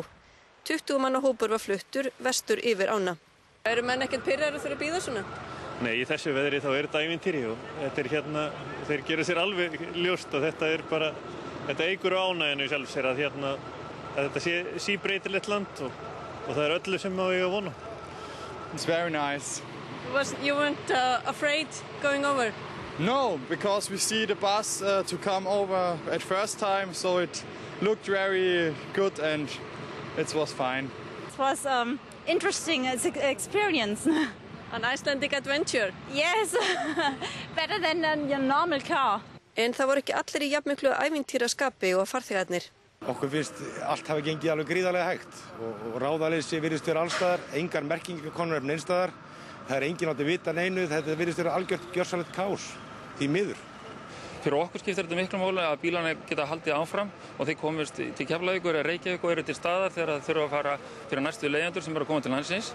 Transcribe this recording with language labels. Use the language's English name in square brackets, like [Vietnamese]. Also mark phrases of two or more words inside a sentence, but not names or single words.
[Icelandic] 20 manna hópur var fluttur vestur yfir ána. Eru menn ekkert pirraðir fyrir að bíða svona? Nei, í þessu veðri þá þetta ævintýri og þetta þeir gera sér alveg ljóst og þetta eykur á ánægjunni í sjálfu sér að þetta sé síbreytilegt land og það öllu sem á ég að vona. [English] It's very nice. You weren't afraid going over? No, because we see the bus to come over at first time, so it looked very good and it was fine. It was interesting experience. An Icelandic adventure? Yes, better than a normal car. [Icelandic] En það voru ekki allir í jafnmiklu ævintýraskapi og farþegarnir. Okkur finnst allt hafi gengið alveg gríðarlega hægt og ráðaleysi virðist vera allstaðar, engar merkingar komnar upp neinstaðar. Það er enginn átti vita neinu, þetta virðist vera algjört gjörsamlegt kaos, því miður. Fyrir okkur skiptir þetta miklu máli að bílarnir geta haldið áfram og þeir komist til Keflavíkur eða Reykjavík og eru til staðar þegar það þurfa að fara fyrir næstu leigjendur sem eru að koma til landsins.